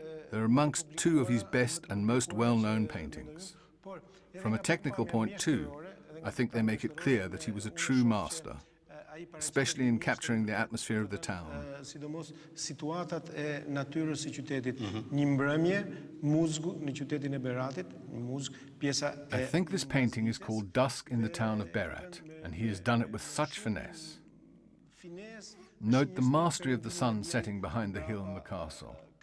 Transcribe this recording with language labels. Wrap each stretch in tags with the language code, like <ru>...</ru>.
<en>They're amongst 2 of his best and most well-known paintings. From a technical point too, I think they make it clear that he was a true master, especially in capturing the atmosphere of the town.</en> <sq>Sidomos situatat e natyrës së qytetit. Një mbrëmje, Mosque në qytetin e Beratit, Mosque, pjesa e...</sq> <en>I think this painting is called Dusk in the town of Beret, and he has done it with such finesse. Note the mastery of the sun setting behind the hill and the castle.</en>